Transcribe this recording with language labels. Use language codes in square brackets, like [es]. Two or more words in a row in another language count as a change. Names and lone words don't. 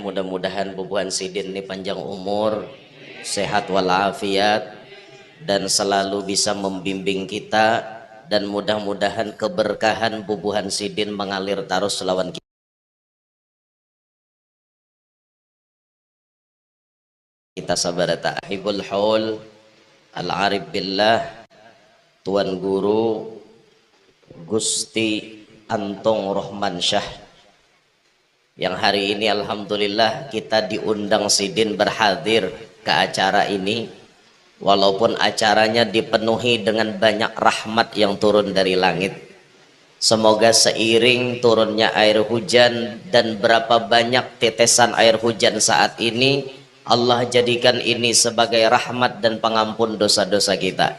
[id] Mudah-mudahan Bubuhan Sidin ini panjang umur, sehat walafiat, dan selalu bisa membimbing kita, dan mudah-mudahan keberkahan Bubuhan Sidin mengalir terus [bjn] lawan kita sabarata. [ar] Ahibul haul al-arif billah, [id] Tuan Guru Gusti Antong Rohman Syah, yang hari ini alhamdulillah kita diundang Sidin berhadir ke acara ini, walaupun acaranya dipenuhi dengan banyak rahmat yang turun dari langit. Semoga seiring turunnya air hujan dan berapa banyak tetesan air hujan saat ini, Allah jadikan ini sebagai rahmat dan pengampun dosa-dosa kita.